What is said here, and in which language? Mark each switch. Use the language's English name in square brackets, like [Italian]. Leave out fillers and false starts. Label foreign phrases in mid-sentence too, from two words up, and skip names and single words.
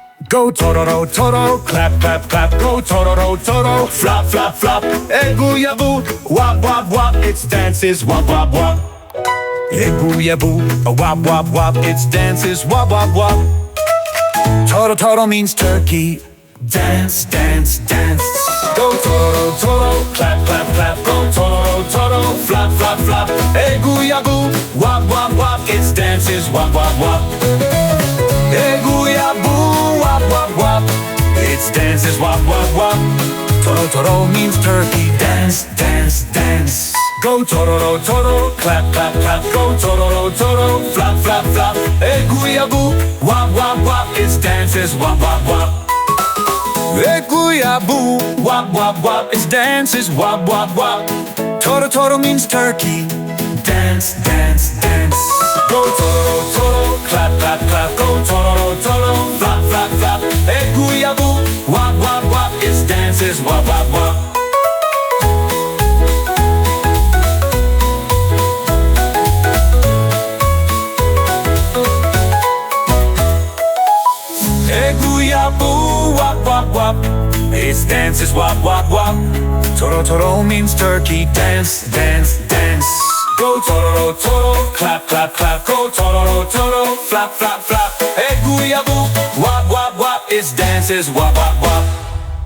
[English] Go [Igbo] tororo, toro, [English] clap, clap, clap. Go [Igbo] tororo, toro, [English] flop, flop, flop. [Igbo] Egwu yabu, wop, wop, wop. [English] It's dances, wop, wop, wop. [Igbo] Egwu yabu, wop, wop, wop. [English] It's dances, wop, wop, wop. [Igbo] Toro, toro [English] means turkey. Dance, dance, dance. Go [Igbo] tororo, toro, [English] clap, clap, clap. Go [Igbo] tororo, toro, [English] flop, flop, flop. [Igbo] Egwu yabu, wop, wop, wop. [English] It's dances, wop, wop, wop. [Igbo] Egwu yabu, wop, wop, wop. [English] It's dances, wop, wop, wop. [Igbo] Toro, toro [English] means turkey. Dance, dance, dance. Go [Igbo] tororo, toro, [English] clap, clap, clap. Go [Igbo] tororo, toro, [English] flop, flop, flop. [Igbo] Egwu yabu, wop, wop, wop. [English] It's dances, wop, wop, wop. [Igbo] Egwu yabu, wop, wop, wop. [English] It's dances, wop, wop, wop. [Igbo] Toro, toro [English] means turkey. Dance, dance, dance. Go [Igbo] tororo, toro, [English] clap, clap, clap. Go [Igbo] tororo, toro, [English] flop, flop, flop. [Igbo] Egwu yabu, wop, wop, wop. [English] It's dances, wop, wop, wop. [Igbo] Egwu yabu, wop, wop, wop. [English] It's dances, wop, wop, wop. [Igbo] Toro, toro [English] means turkey. Dance, dance, dance. Go [Igbo] tororo, toro, [English] clap, clap, clap. Go [Igbo] tororo, toro, [English] flap, flap, flap. [Igbo] Egwu yabu, wop, wop, wop. [English] It's dances, wop, wop, wop.